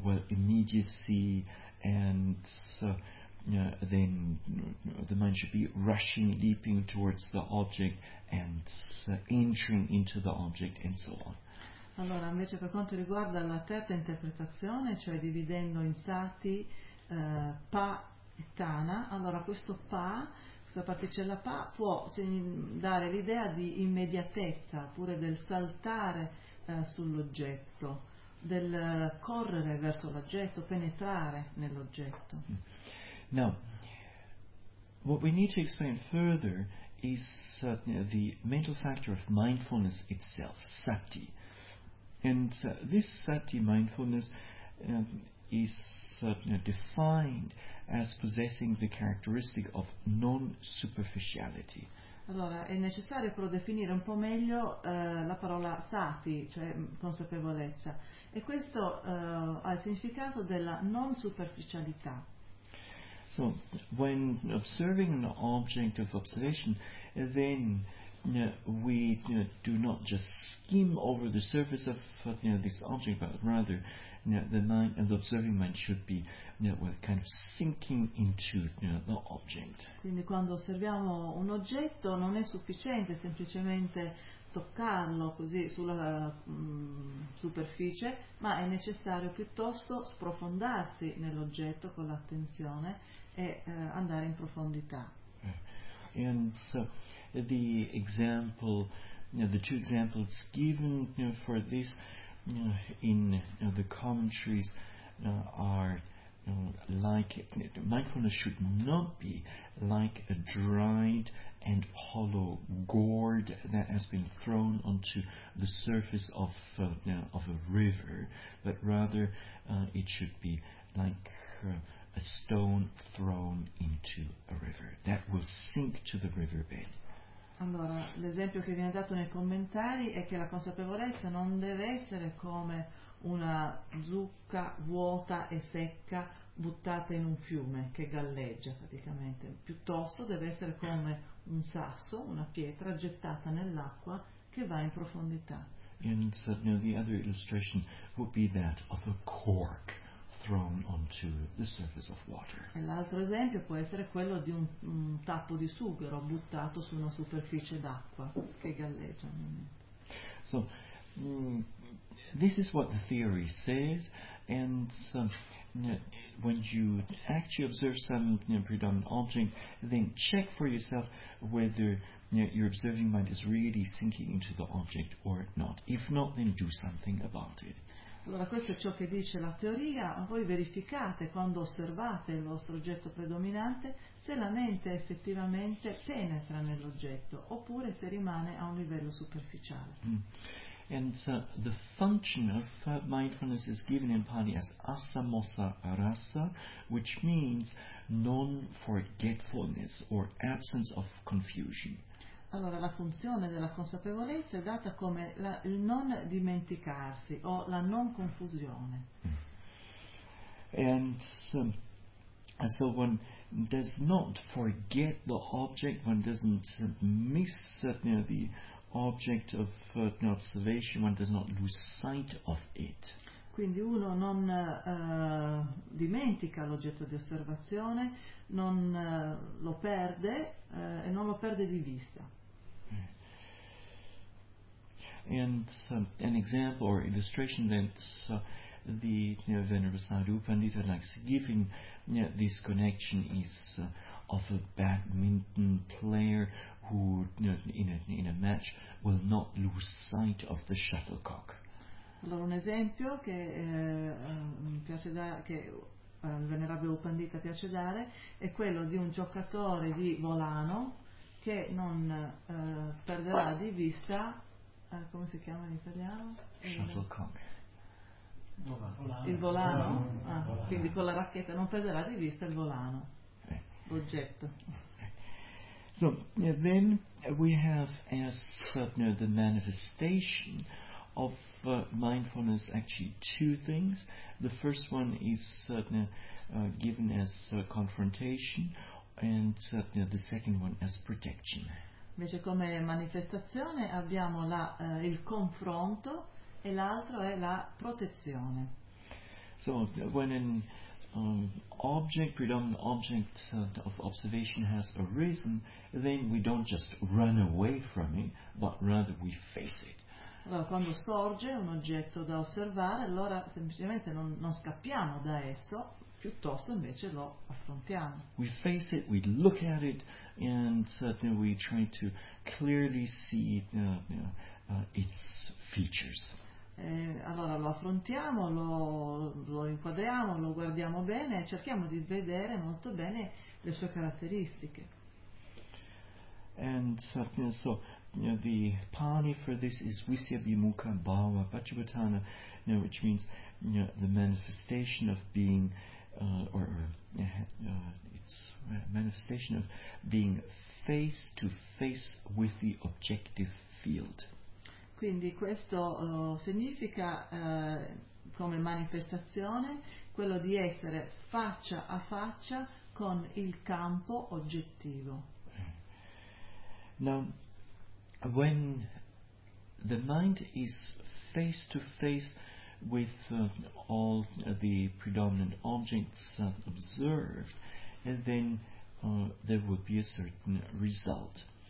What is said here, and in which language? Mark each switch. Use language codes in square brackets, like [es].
[en] immediacy, and then the mind should be rushing, leaping towards the object and entering into the object, and so on. [it] Allora, invece per quanto riguarda la terza interpretazione, cioè dividendo in sati, pa e tana, allora questo pa, questa particella pa, può dare l'idea di immediatezza, oppure del saltare sull'oggetto, del correre verso l'oggetto, penetrare nell'oggetto. [en] Now, what we need to explain further is the mental factor of mindfulness itself, sati. And this sati, mindfulness, is defined as possessing the characteristic of non-superficiality. [it] Allora, è necessario però definire un po' meglio la parola sati, cioè consapevolezza. E questo ha il significato della non-superficialità. [en] So, when observing an object of observation, then we do not just skim over the surface of this object, but rather the mind and the observing mind should be kind of sinking into the object. [it] Quindi quando osserviamo un oggetto non è sufficiente semplicemente toccarlo così sulla superficie, ma è necessario piuttosto sprofondarsi nell'oggetto con l'attenzione e andare in profondità. [en] And so the example, the two examples given for this in the commentaries are like mindfulness should not be like a dried and hollow gourd that has been thrown onto the surface of a river, but rather it should be like a stone thrown into a river that will sink to the riverbed. [it] Allora, l'esempio che viene dato nei commentari è che la consapevolezza non deve essere come una zucca vuota e secca buttata in un fiume che galleggia praticamente, piuttosto deve essere come un sasso, una pietra gettata nell'acqua che va in profondità. [en] And so, the other illustration would be that of a cork thrown onto the surface of water. [it] E l'altro esempio può essere quello di un tappo di sughero buttato su una superficie d'acqua che galleggia. [en] So, this is what the theory says, and so, when you actually observe some predominant object, then check for yourself whether your observing mind is really sinking into the object or not. If not, then do something about it. [it] Allora, questo è ciò che dice la teoria, ma voi verificate quando osservate il vostro oggetto predominante se la mente effettivamente penetra nell'oggetto oppure se rimane a un livello superficiale. [en] And the function of mindfulness is given in Pali as asamosa rasa, which means non-forgetfulness or absence of confusion. [it] Allora, la funzione della consapevolezza è data come il non dimenticarsi o la non confusione. [en] And so one does not forget the object, one doesn't miss the object of observation, one does not lose sight of it. [it] Quindi uno non dimentica l'oggetto di osservazione, non lo perde e non lo perde di vista. [en] And an example or illustration that the Venerable Sadhu Pandita likes giving, this connection is of a badminton player who in a match will not lose sight of the shuttlecock. [it] Allora, un esempio che piace dare, che il Venerabile Upandita piace dare, è quello di un giocatore di volano che non perderà di vista, come si chiama in italiano? [en] Shuttlecock. [it] Il volano. Quindi con la racchetta non perderà di vista il volano, l'oggetto. [en] So then we have as the manifestation of mindfulness actually two things. The first one is given as confrontation, and the second one as protection. [it] Invece come manifestazione abbiamo la il confronto e l'altro è la protezione. [en] So when an object, predominant object of observation has arisen, then we don't just run away from it, but rather we face it. [it] Allora, quando sorge un oggetto da osservare, allora semplicemente non scappiamo da esso, piuttosto invece lo affrontiamo. [en] We face it, we look at it, and we try to clearly see its features. [it] Allora lo affrontiamo, lo inquadriamo, lo guardiamo bene, cerchiamo di vedere molto bene le sue caratteristiche. [en] And so the Pali for this is visyabhimukha bhava pachupatthana, which means the manifestation of being it's a manifestation of being face to face with the objective field. [it] Quindi questo significa come manifestazione quello di essere faccia a faccia con il campo oggettivo. [en] Now, when the mind is face to face with all the predominant objects observed, and then there would be a certain result.